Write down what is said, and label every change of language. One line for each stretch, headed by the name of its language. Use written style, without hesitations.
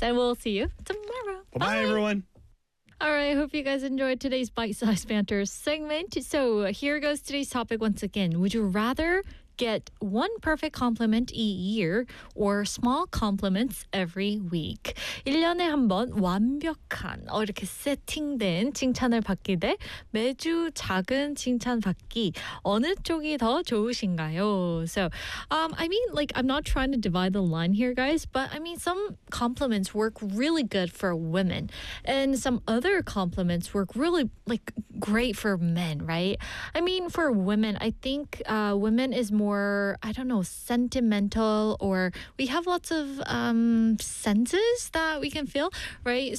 English: And we'll see you tomorrow. Bye, everyone. All right, I hope you guys enjoyed today's bite-sized banter segment. So here goes today's topic once again. Would you rather get one perfect compliment a year or small compliments every week?
Korean: 1년에 한번 완벽한, 이렇게 세팅된 칭찬을 받기 대 매주 작은 칭찬 받기. 어느 쪽이 더 좋으신가요?
English: So, I mean, like, I'm not trying to divide the line here, guys, but I mean, some compliments work really good for women, and some other compliments work really, like, great for men, right? I mean, for women, I think women is more, I don't know, sentimental, or we have lots of senses that we can feel, right?